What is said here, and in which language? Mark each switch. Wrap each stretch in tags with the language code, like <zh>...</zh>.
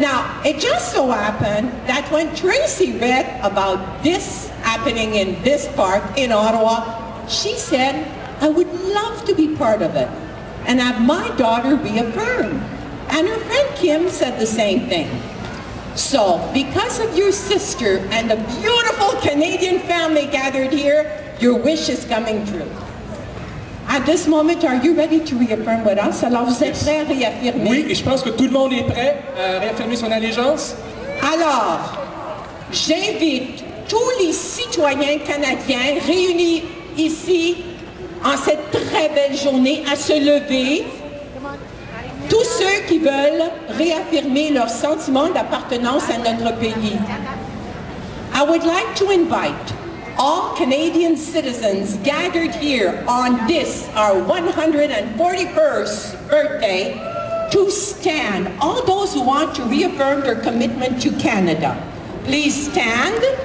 <en>Now, it just so happened that when Tracy read about this happening in this park in Ottawa, she said, I would love to be part of it and have my daughter reaffirmed. And her friend Kim said the same thing. So, because of your sister and the beautiful Canadian family gathered here, your wish is coming true. At this moment, are you ready to reaffirm with us?</en> <fr>Alors, vous êtes prêts à réaffirmer? Oui, et je pense que tout le monde est prêt à réaffirmer son allégeance. Alors, j'invite tous les citoyens canadiens réunis ici en cette très belle journée à se lever. Tous ceux qui veulent réaffirmer leur sentiment d'appartenance à notre pays.</fr> <en>I would like to invite all Canadian citizens gathered here on this, our 141st birthday, to stand. All those who want to reaffirm their commitment to Canada. Please stand.</en>